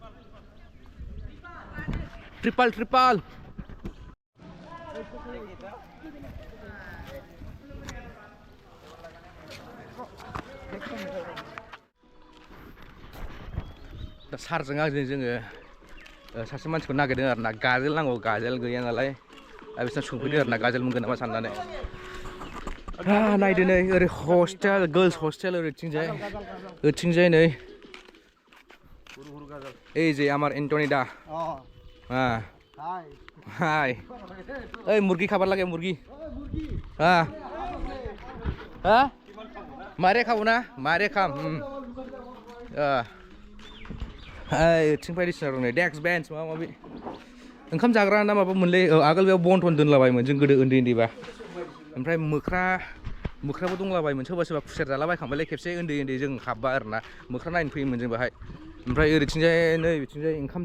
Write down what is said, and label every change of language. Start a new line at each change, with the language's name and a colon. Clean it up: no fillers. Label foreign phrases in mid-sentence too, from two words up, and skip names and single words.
Bodo: ट्रिपाल दा सारजों आंजों जोङो सासे मानसिखौ नागिरदों आरोना गाजोल नांगौ गाजोल गैया नालाय दा बिसोरनाव सोंफैदों आरोना गाजोल मोनगोन नामा साननानै नायदो नै ओरै हस्टेल
English: girls hostel
Bodo: ओरैथिंजाय नै
Bangla: এই যে আমার এন্টনি দা হ্যাঁ হাই এই মুরগি খাবার লাগে মুরগি হ্যাঁ হ্যাঁ মারে খাবো না মারে খাম
Bodo: ओरैथिं बायदिसिना दं नै डेक्स बेन्च माबा माबि ओंखाम जाग्रा ना माबा मोनलै आगोल बेयाव बनथन दोनलाबायोमोन जों गोदो उन्दैबा ओमफ्राय मोख्राबो दंलाबायोमोन सोरबा खुसेर जालाबायखांबायलै खेबसे उन्दै जों हाबबा आरोना मोख्रा नायनो फैयोमोन जों बाहाय ओमफ्राय ओरैथिंजाय नै बिथिंजाय ओंखाम